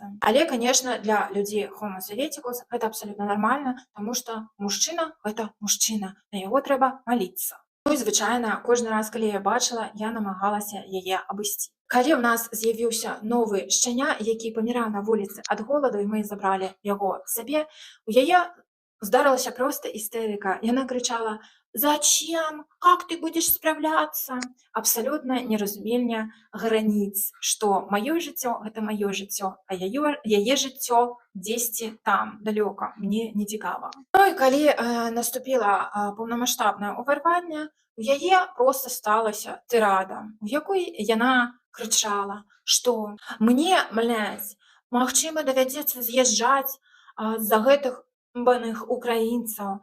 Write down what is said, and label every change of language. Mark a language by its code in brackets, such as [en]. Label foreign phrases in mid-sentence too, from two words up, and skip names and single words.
[be] Але, конечно, для людзей Homo Sovieticus гэта [ru] абсолютно нормально, [be] таму што мужчына — гэта мужчына, на яго трэба маліцца. Ну і звычайна, кожны раз, калі я бачыла, я намагалася яе абысці. Калі ў нас з'явіўся новы шчаня, які паміраў на вуліцы ад голаду, і мы забралі яго сабе, у яе здарылася проста істэрыка. Яна крычала: [ru] «Зачем? Как ты будешь справляться?» Абсолютно неразумение границ, что моё [be] жыццё — [ru] это моё [be] жыццё, а яе жыццё дзесьці там, далёка, мне не цікава. Ну і калі наступіла паўнамаштабнае ўварванне, у яе проста сталася тырада, у якой яна крычала, што мне, магчыма, давядзецца з'язджаць з-за гэтых баных украінцаў.